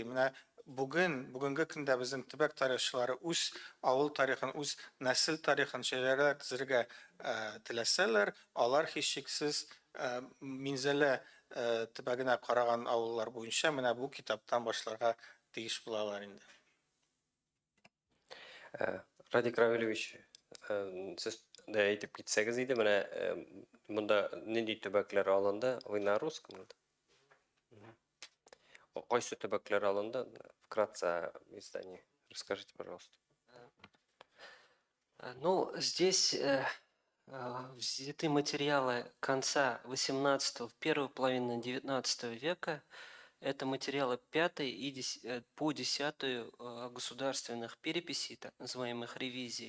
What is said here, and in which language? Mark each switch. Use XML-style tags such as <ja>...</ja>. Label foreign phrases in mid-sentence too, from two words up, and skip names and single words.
<tt>Менә бүгенге көндә безнең төбәк тарихчылары үз авыл тарихын, үз нәсел тарихын шәҗәрәләр төзергә теләсәләр, алар һичшиксез Минзәлә төбәгенә караган авыллар буенча менә бу китаптан башларга тиеш булалар инде. Радик Равилович, сез дә әйтеп китсәгез иде, менә монда нинди төбәкләр алынды?</tt> <ru>Вы на русском?</ru> <tt>Кайсы төбәкләр алынды?</tt> <ru>Вкратце издание. Расскажите, пожалуйста. Ну, здесь взяты материалы конца 18-го, первой половины 19 века. Это материалы 5-й и по 10-ю государственных переписей, так называемых ревизий.</ru>